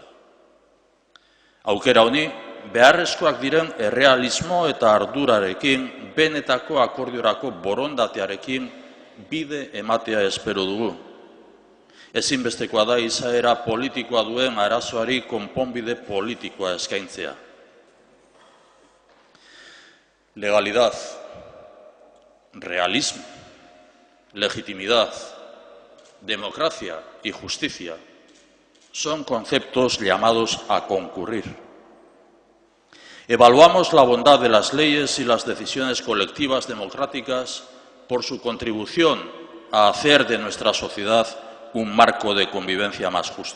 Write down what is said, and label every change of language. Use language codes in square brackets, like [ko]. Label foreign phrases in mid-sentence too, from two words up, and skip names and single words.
[eu] Aukera honi, beharrezkoak diren errealismo eta ardurarekin, benetako akordiorako borondatearekin bide ematea espero dugu. Ezinbestekoa da izaera politikoa duen arazoari konponbide politikoa eskaintzea. [es] Legalidad, realismo, legitimidad, democracia y justicia son conceptos llamados a concurrir. Evaluamos la bondad de las leyes y las decisiones colectivas democráticas por su contribución a hacer de nuestra sociedad un marco de convivencia más justo.